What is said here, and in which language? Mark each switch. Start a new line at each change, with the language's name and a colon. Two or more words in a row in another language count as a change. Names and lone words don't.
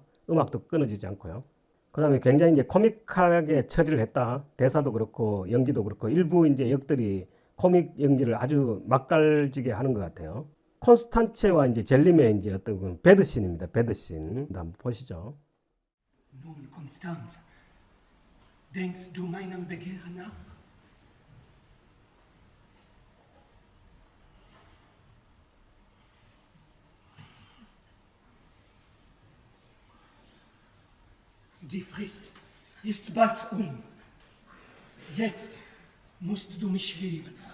Korean: 음악도 끊어지지 않고요. 그 다음에 굉장히 이제 코믹하게 처리를 했다. 대사도 그렇고 연기도 그렇고 일부 이제 역들이 코믹 연기를 아주 맛깔지게 하는 것 같아요. 콘스탄체와 이제 젤림의 이제 어떤 배드신입니다. 배드신. 한번 보시죠.
German: Nun, Constanze, denkst du meinem Begehren nach? Die Frist ist bald Jetzt musst du mich lieben.